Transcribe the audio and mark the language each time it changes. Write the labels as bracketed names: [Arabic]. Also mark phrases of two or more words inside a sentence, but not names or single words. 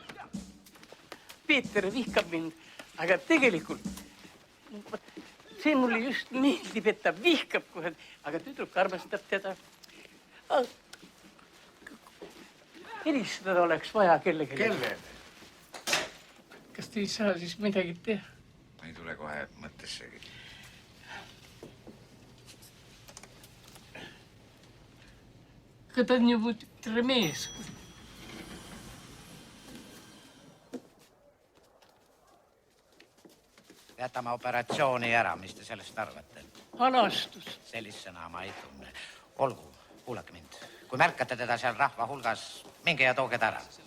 [Estonian] Peeter vihkab mind, aga tegelikult see mulle just meeldib, et ta vihkab kohe, aga tüdruk armastab teda. Helistada oleks vaja kellelegi. Kelle? Kas te ei saa siis midagi teha? Ma ei tule kohe mõttessegi. [Russian] Когда-нибудь ремейс. [Estonian] Jätame operatsiooni ära, mis te sellest arvate? Alastus. Sellist sõna ma ei tunne. Olgu, kuulake mind. Kui märkate teda seal rahva hulgas, minge ja tooge ta ära.